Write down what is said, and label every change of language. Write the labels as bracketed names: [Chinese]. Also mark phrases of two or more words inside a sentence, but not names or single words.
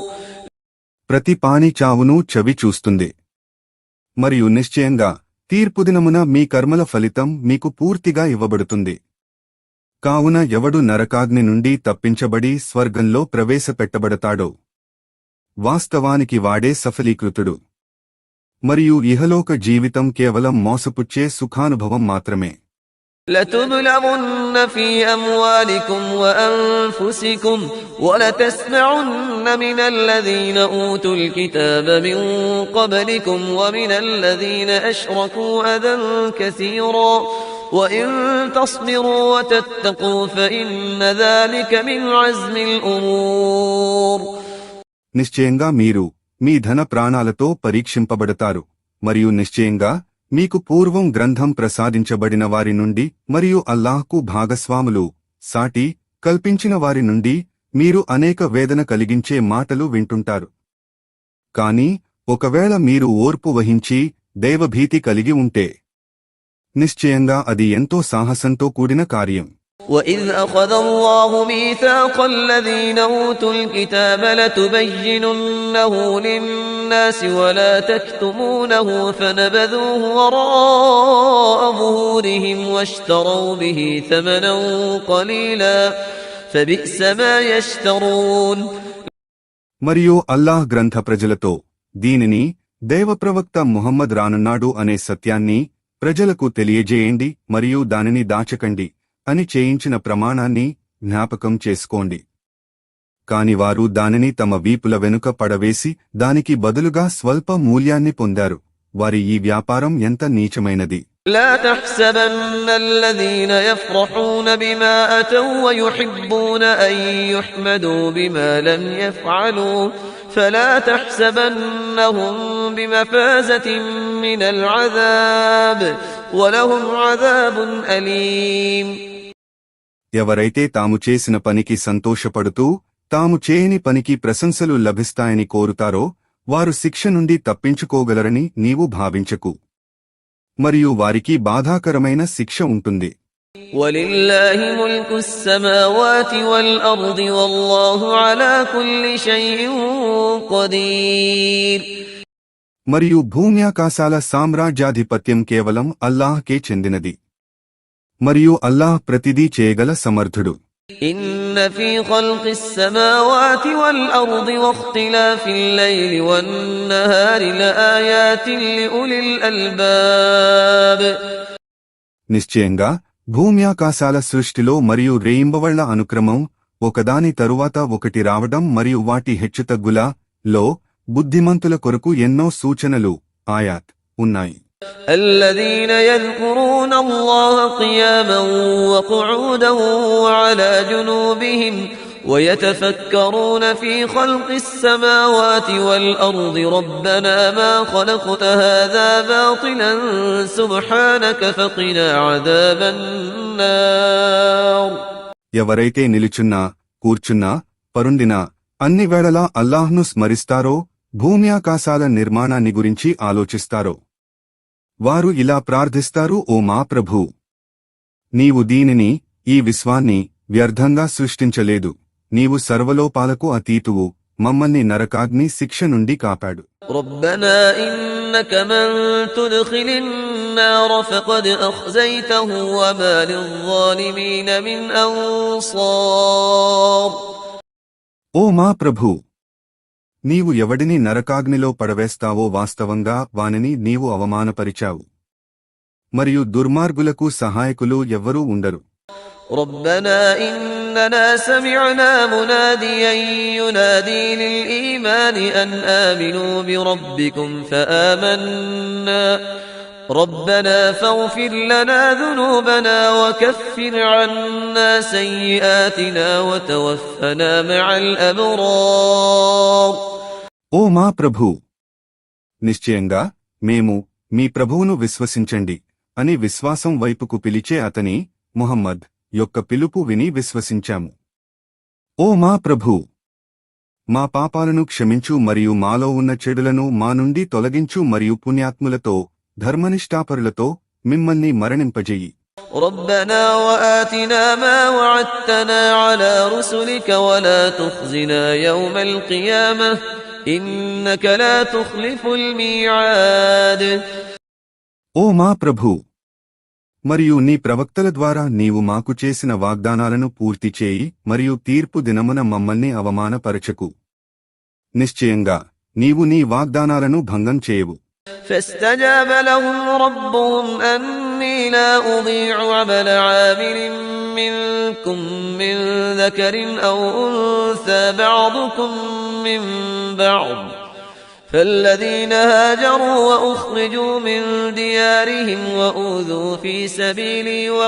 [Telugu] ప్రతి పాని చావును చవి చూస్తుంది, మరియు నిశ్చయంగా తీర్పుదినమున మీ కర్మల ఫలితం మీకు పూర్తిగా ఇవ్వబడుతుంది. కావున ఎవడు నరకాగ్ని నుండి తప్పించబడి స్వర్గంలో ప్రవేశపెట్టబడతాడో వాస్తవానికి వాడే సఫలీకృతుడు. మరియు ఇహలోక జీవితం కేవలం మోసపుచ్చే సుఖానుభవం మాత్రమే. [Arabic] لتبلغن في أموالكم وأنفسكم ولتسمعن من الذين أوتوا الكتاب من قبلكم ومن الذين أشركوا أذى كثيرا وإن تصبروا وتتقوا فإن ذلك من عزم الأمور. [Telugu] నిశ్చయంగా మీరు మీ ధన ప్రాణాలతో పరీక్షింపబడతారు, మరియు నిశ్చయంగా మీకు పూర్వం గ్రంథం ప్రసాదించబడిన వారి నుండి మరియు అల్లాహ్కు భాగస్వాములు, సాటి కల్పించిన వారి నుండి మీరు అనేక వేదన కలిగించే మాటలు వింటుంటారు. కాని ఒకవేళ మీరు ఓర్పు వహించి దైవభీతి కలిగి ఉంటే నిశ్చయంగా అది ఎంతో సాహసంతో కూడిన కార్యం. [Arabic] وَإِذْ أَخَذَ اللَّهُ مِيثَاقَ الَّذِينَ أُوتُوا الْكِتَابَ لَتُبَيِّنُنَّهُ لِلنَّاسِ وَلَا تَكْتُمُونَهُ فَنَبَذُوهُ وَرَاءَ ظُهُورِهِمْ وَاشْتَرَوْا بِهِ ثَمَنًا قَلِيلًا فَبِئْسَ مَا يَشْتَرُونَ. [Telugu] మరియు అల్లాహ్ గ్రంథ ప్రజలతో, దీనిని దైవప్రవక్త ముహమ్మద్ రానున్నాడు అనే సత్యాన్ని ప్రజలకు తెలియజేయండి మరియు దానిని దాచకండి అని చేయించిన ప్రమాణాన్ని జ్ఞాపకం చేసుకోండి. కాని వారు దానిని తమ వీపుల వెనుక పడవేసి దానికి బదులుగా స్వల్ప మూల్యాన్ని పొందారు. వారి ఈ వ్యాపారం ఎంత నీచమైనది. [Arabic] لا تحسبن الذين يفرحون بما أتوا ويحبون أن يحمدوا بما لم يفعلوا فلا تحسبنهم بمفازة من العذاب ولهم عذاب أليم. [Telugu] ఎవరైతే తాము చేసిన పనికి సంతోషపడుతూ తాము చేయని పనికి ప్రశంసలు లభిస్తాయని కోరుతారో వారు శిక్ష నుండి తప్పించుకోగలరని నీవు భావించకు, మరియు వారికి బాధాకరమైన శిక్ష ఉంటుంది. [Arabic] وَلِلَّهِ مُلْكُ السَّمَاوَاتِ وَالْأَرْضِ وَاللَّهُ عَلَى كُلِّ شَيْءٍ قَدِيرٌ. [Telugu] మరియు భూమ్యాకాశాల సామ్రాజ్యాధిపత్యం కేవలం అల్లాహ్కే చెందినది, మరియు అల్లాహ్ ప్రతిదీ చేయగల సమర్థుడు. [Arabic] إِنَّ فِي خَلْقِ السَّمَاوَاتِ وَالْأَرْضِ وَاخْتِلَافِ اللَّيْلِ وَالنَّهَارِ لَآيَاتٍ لِأُولِي الْأَلْبَابِ. [Telugu] నిశ్చయంగా భూమ్యాకాశాల సృష్టిలో మరియు రేయింబవళ్ల అనుక్రమం ఒకదాని తరువాత ఒకటి రావడం మరియు వాటి హెచ్చుతగ్గుల లో బుద్ధిమంతుల కొరకు ఎన్నో సూచనలు, ఆయాత్ ఉన్నాయి. [Arabic] الذين يذكرون الله قياما وقعودا وعلى جنوبهم ويتفكرون في خلق السماوات والأرض ربنا ما خلقت هذا باطلا سبحانك فقنا عذاب النار. [Telugu] ఎవరైతే నిలుచున్నా, కూర్చున్నా, పరుండినా అన్ని వేళలా అల్లాహ్ను స్మరిస్తారో, భూమ్యాకాశాల నిర్మాణాన్ని గురించి ఆలోచిస్తారో వారు ఇలా ప్రార్థిస్తారు: ఓ మా ప్రభూ, నీవు దీనిని, ఈ విశ్వాన్ని వ్యర్థంగా సృష్టించలేదు, నీవు సర్వలోపాలకు అతీతువు, మమ్మల్ని నరకాగ్ని శిక్ష నుండి కాపాడు. [Arabic] ربنا إنك من تدخل النار فقد أخزيته وما للظالمين من أنصار. [Telugu] ఓ మా ప్రభూ, నీవు ఎవడిని నరకాగ్నిలో పడవేస్తావో వాస్తవంగా వానిని నీవు అవమానపరిచావు, మరియు దుర్మార్గులకు సహాయకులు ఎవ్వరూ ఉండరు. [Arabic] ربنا إننا سمعنا مناديا ينادي للإيمان أن آمنوا بربكم فآمنا ربنا فاغفر لنا ذنوبنا وكفر عنا سيئاتنا وتوفنا مع الأبرار. [Telugu] ఓ మా ప్రభూ, నిశ్చయంగా మేము మీ ప్రభువును విశ్వసించండి అని విశ్వాసం వైపుకు పిలిచే అతని ముహమ్మద్ యొక్క పిలుపు విని విశ్వసించాము. ఓ మా ప్రభూ, మా పాపాలను క్షమించు మరియు మాలో ఉన్న చెడులను మా నుండి తొలగించు మరియు పుణ్యాత్ములతో ధర్మనిష్ఠాపరులతో మిమ్మల్ని మరణింపజేయి. [Arabic] ربنا وآتنا ما وعدتنا على رسلك ولا تخزنا يوم القيامة إنك لا تخلف الميعاد. [Telugu] ఓ మా ప్రభూ, మరియు నీ ప్రవక్తల ద్వారా నీవు మాకు చేసిన వాగ్దానాలను పూర్తి చేయి మరియు తీర్పు దినమున మమ్మల్ని అవమానపరచకు. నిశ్చయంగా నీవు నీ వాగ్దానాలను భంగం చేయవు. [Arabic] فاستجاب لهم ربهم أني لا أضيع عمل عامل منكم من ذكر أو أنثى بعضكم من بعض فالذين هاجروا وأخرجوا من ديارهم وأوذوا في سبيلي